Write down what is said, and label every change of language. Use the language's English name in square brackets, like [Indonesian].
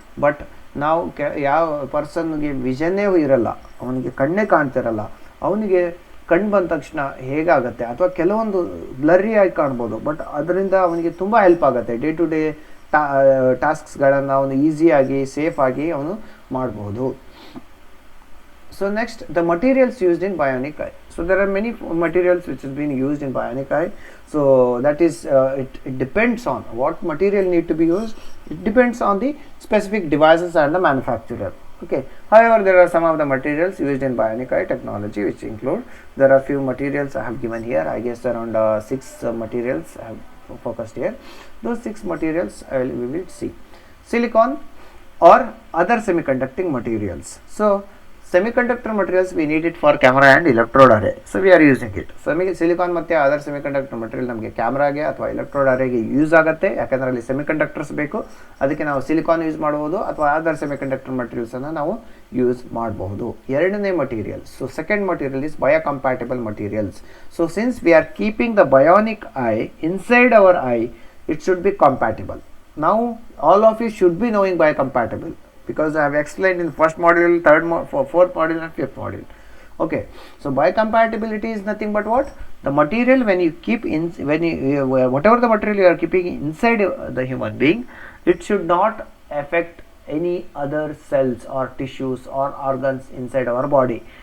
[Kannada] But ನಾವು ಯಾವ ಪರ್ಸನ್ಗೆ ವಿಷನ್ನೇ ಇರಲ್ಲ, ಅವನಿಗೆ ಕಣ್ಣೇ ಕಾಣ್ತಿರಲ್ಲ, ಅವನಿಗೆ ಕಣ್ಣು ಬಂದ ತಕ್ಷಣ ಹೇಗಾಗುತ್ತೆ ಅಥವಾ ಕೆಲವೊಂದು ಬ್ಲರ್ರಿ ಆಗಿ ಕಾಣ್ಬೋದು, ಬಟ್ ಅದರಿಂದ ಅವನಿಗೆ ತುಂಬ ಹೆಲ್ಪ್ ಆಗುತ್ತೆ. ಡೇ ಟು ಡೇ ಟಾಸ್ಕ್ಸ್ಗಳನ್ನು ಅವನು ಈಸಿಯಾಗಿ ಸೇಫಾಗಿ ಅವನು ಮಾಡ್ಬೋದು. [English] So next, the materials used in bionic eye. So there are many materials which has been used in bionic eye. So that is it depends on what material need to be used. It depends on the specific devices and the manufacturer. Okay. However, there are some of the materials used in bionic eye technology, which include, there are few materials I have given here. I guess around 6 materials I have focused here. Those 6 materials we will see. Silicon or other semiconducting materials. So semiconductor materials we need it for camera and electrode array, so we are using it. [Kannada] Silicon ಮತ್ತೆ other semiconductor material ನಮಗೆ ಕ್ಯಾಮ್ರಾಗೆ ಅಥವಾ electrode ಅರೇಗೆ use ಆಗುತ್ತೆ, ಯಾಕಂದರೆ ಅಲ್ಲಿ semiconductors ಬೇಕು, ಅದಕ್ಕೆ ನಾವು silicon use ಮಾಡಬಹುದು ಅಥವಾ ಅದರ್ ಸೆಮಿಕಂಡಕ್ಟರ್ ಮಟೀರಿಯಲ್ಸನ್ನು ನಾವು ಯೂಸ್ ಮಾಡಬಹುದು. ಎರಡನೇ material, [English] So second material is biocompatible materials. So since we are keeping the bionic eye inside our eye, it should be compatible. Now all of you should be knowing biocompatible, because I have explained in first module, fourth module and fifth module. Okay, so biocompatibility is nothing but what? The material when you keep in, whatever the material you are keeping inside the human being, it should not affect any other cells or tissues or organs inside our body.